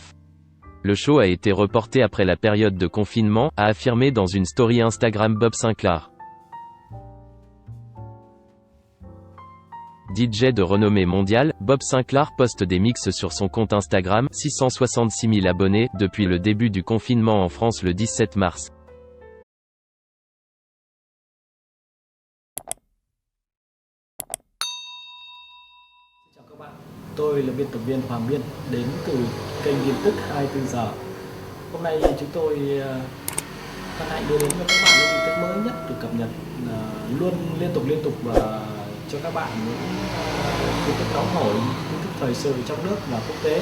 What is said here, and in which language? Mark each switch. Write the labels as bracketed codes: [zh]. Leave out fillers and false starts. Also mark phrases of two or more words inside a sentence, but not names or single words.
[fr] Le show a été reporté après la période de confinement, a affirmé dans une story Instagram Bob Sinclar. DJ de renommée mondiale, Bob Sinclar poste des mix sur son compte Instagram, 666 000 abonnés, depuis le début du confinement en France le 17 mars. [vi] Tôi là biên tập viên Hoàng Biên, đến từ kênh tin tức 24 giờ. Hôm nay chúng tôi hân hạnh đưa đến cho các bạn những tin tức mới nhất được cập nhật luôn liên tục và cho các bạn những tin tức nóng hổi, tin tức thời sự trong nước và quốc tế.